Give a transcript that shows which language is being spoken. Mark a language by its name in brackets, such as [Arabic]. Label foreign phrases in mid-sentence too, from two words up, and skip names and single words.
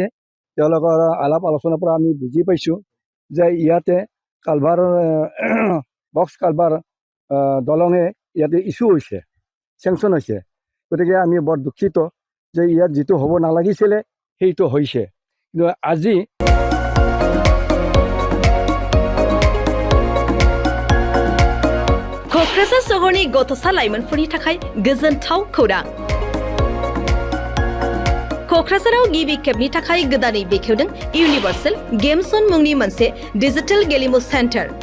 [Assamese] তেওঁলোকৰ আলাপ আলোচনাৰ পৰা আমি বুজি পাইছোঁ যে ইয়াতে কালভাৰ বক্স কালভাৰ দলঙে ইয়াতে ইছ্যু হৈছে, চেংচন হৈছে। গতিকে আমি বৰ দুখিত যে ইয়াত যিটো হ'ব নালাগিছিলে সেইটো হৈছে। কিন্তু আজি [Bodo] क'क्राझार सहरनि गथ'सा लाइमोनफोरनि थाखाय गोजोनथाव खौरां। क'क्राझाराव गिबि खेबनि थाखाय गोदानै बेखेवदों इउनिभार्सेल गेम जन मुंनि मोनसे डिजिटेल गेलेमु सेन्टार।